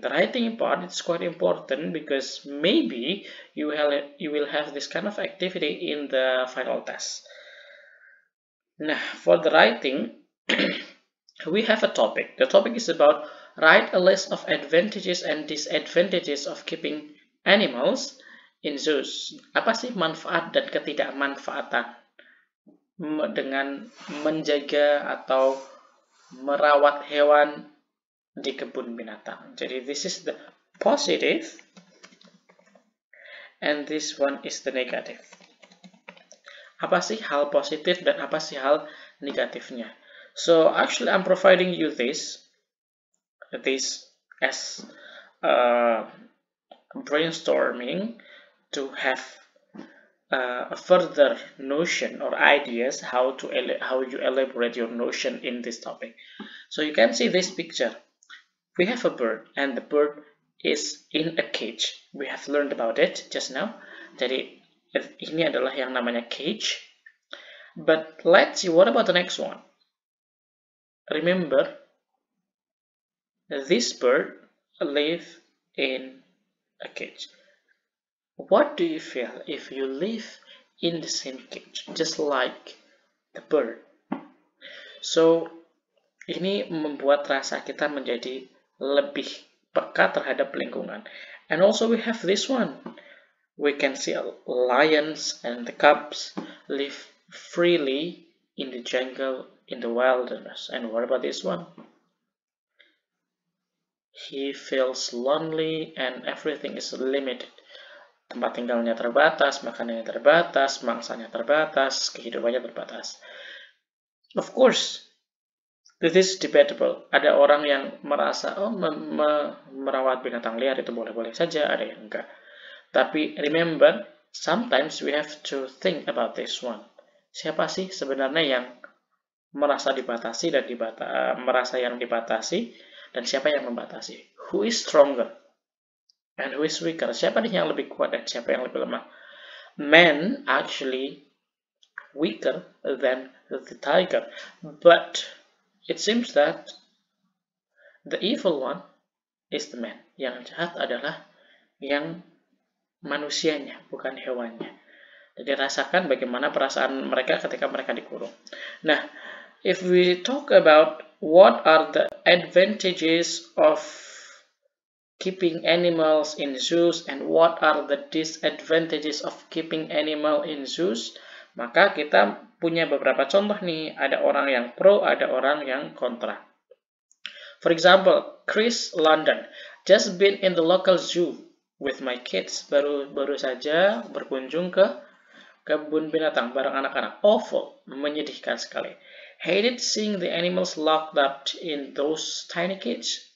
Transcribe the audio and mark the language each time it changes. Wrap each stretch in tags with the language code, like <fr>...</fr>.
<en>The writing part is quite important because maybe you will have this kind of activity in the final test. Nah, for the writing, we have a topic. The topic is about write a list of advantages and disadvantages of keeping animals in zoos.</en> <id>Apa sih manfaat dan ketidakmanfaatan dengan menjaga atau merawat hewan di kebun binatang? Jadi</id> <en>this is the positive and this one is the negative.</en> <id>Apa sih hal positif dan apa sih hal negatifnya?</id> <en>So actually I'm providing you this as brainstorming to have a further notion or ideas how you elaborate your notion in this topic. So you can see this picture. We have a bird and the bird is in a cage. We have learned about it just now.</en> <id>Jadi ini adalah yang namanya cage.</id> <en>But let's see, what about the next one? Remember, this bird lives in a cage. What do you feel if you live in the same cage, just like the bird? So,</en> <id>ini membuat rasa kita menjadi lebih peka terhadap lingkungan.</id> <en>And also we have this one. We can see lions and the cubs live freely in the jungle in the wilderness. And what about this one? He feels lonely and everything is limited.</en> <id>Tempat tinggalnya terbatas, makanannya terbatas, mangsanya terbatas, kehidupannya terbatas.</id> <en>Of course, this is debatable.</en> <id>Ada orang yang merasa, merawat binatang liar itu boleh-boleh saja, ada yang enggak. Tapi</id> <en>remember, sometimes we have to think about this one.</en> <id>Siapa sih sebenarnya yang merasa dibatasi dan merasa yang dibatasi, dan siapa yang membatasi?</id> <en>Who is stronger and who is weaker?</en> <id>Siapa nih yang lebih kuat dan siapa yang lebih lemah?</id> <en>Man actually weaker than the tiger, but it seems that the evil one is the man.</en> <id>Yang jahat adalah yang manusianya, bukan hewannya. Jadi rasakan bagaimana perasaan mereka ketika mereka dikurung.</id> <en>Nah, if we talk about what are the advantages of keeping animals in zoos and what are the disadvantages of keeping animal in zoos,</en> <id>maka kita punya beberapa contoh nih. Ada orang yang pro, ada orang yang kontra.</id> <en>For example, Chris London just been in the local zoo with my kids.</en> <id>Baru saja berkunjung ke kebun binatang bareng anak-anak.</id> <en>Awful,</en> <id>menyedihkan sekali.</id> <en>Hated seeing the animals locked up in those tiny cage.</en>